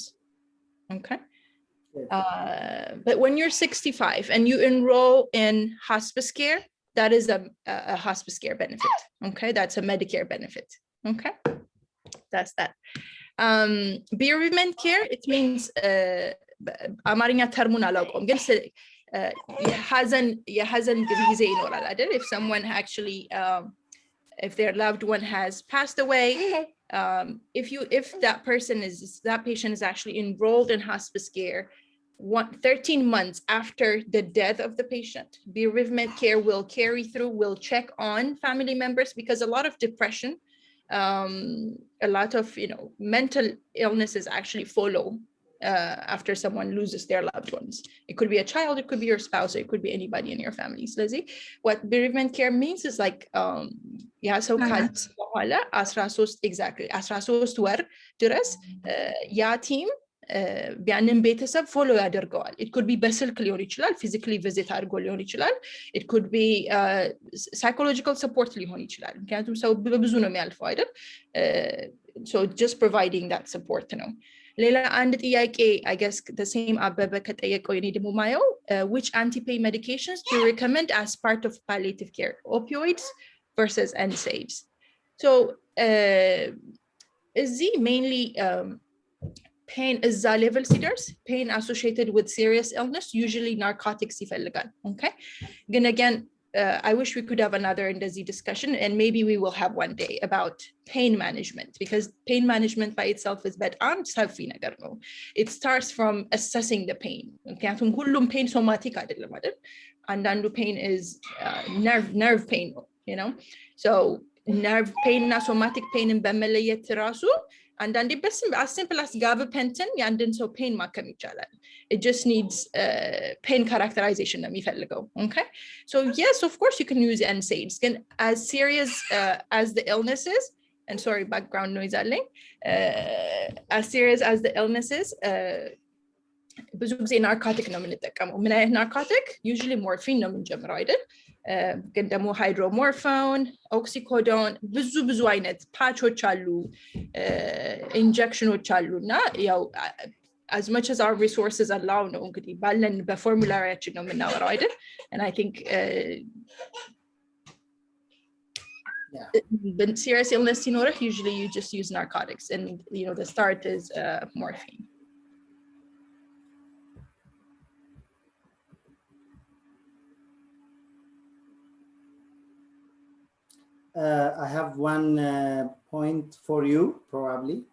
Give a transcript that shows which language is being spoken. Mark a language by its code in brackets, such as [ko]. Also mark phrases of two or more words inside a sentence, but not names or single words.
[en] Okay. But when you're 65 and you enroll in hospice care, that is a hospice care benefit. Okay, that's a Medicare benefit. Okay, that's that. Bereavement care, it means [am] አማርኛ ተርሙን አላውቀውም ግን የሀዘን ጊዜ ይኖራል አይደል? [en] If someone actually if their loved one has passed away, if that patient is actually enrolled in hospice care 13 months after the death of the patient, bereavement care will carry through, will check on family members, because a lot of depression, a lot of mental illnesses actually follow after someone loses their loved ones. It could be a child, it could be your spouse, or it could be anybody in your family. So what bereavement care means is like so [am] በኋላ 13 ወር ድረስ ያ ቲም ያንን ቤተሰብ ፎሎ ያደርገዋል። [en] it could be [am] በስልክ ሊሆን ይችላል፣ [en] physically visit [am] አድርጎ ሊሆን ይችላል፣ [en] it could be psychological support [am] ሊሆን ይችላል። ምክንያቱም ሰው በብዙ ነው የሚያልፈው አይደል? [en] So just providing that support [am] ነው። ሌላ አንድ ጥያቄ [en] I guess the same [am] አበበ ከጠየቀው እኔ ደግሞ ማየው [en] which anti-pain medications do you recommend as part of palliative care, opioids versus NSAIDs? So እዚህ mainly pain እዛ level ሲደርስ pain associated with serious illness usually narcotics ይፈልጋል። Okay, ግን again I wish we could have another እንደዚህ discussion, and maybe we will have one day about pain management, because pain management by itself is [am] በጣም ሰፊ ነገር ነው። [en] It starts from assessing the pain. [am] ምክንያቱም ሁሉም [en] pain somatic [am] አይደለም አይደል? አንዳንዱ [en] pain is nerve pain, so nerve pain እና somatic pain [am] በመለየት ራሱ አንዳንዴ [en] as simple as gabapentin [am] የአንድን ሰው [en] pain [am] ማከም ይቻላል። [en] It just needs pain characterization [am] ነው የሚፈልገው. [en] Okay, so yes, of course you can use NSAIDs. Can as serious as the illnesses, and sorry background noise አለኝ, as serious as the illnesses, [am] ብዙ ጊዜ ናርኮቲክ ነው የምንጠቀመው። ምን አይነት ናርኮቲክ? ዩዥሊ ሞርፊን ነው የምንጀምረው አይደል? ግን ደግሞ ሃይድሮሞርፎን፣ ኦክሲኮዶን፣ ብዙ አይነት ፓቾች አሉ፣ ኢንጀክሽኖች አሉ እና ያው [en] as much as our resources allow [am] ነው እንግዲህ ባለን በፎርሙላሪያችን ነው የምናወራው አይደል? [en] And I think but serious illness ሲኖርህ usually you just use narcotics, and the start is morphine. I have one point for you, probably.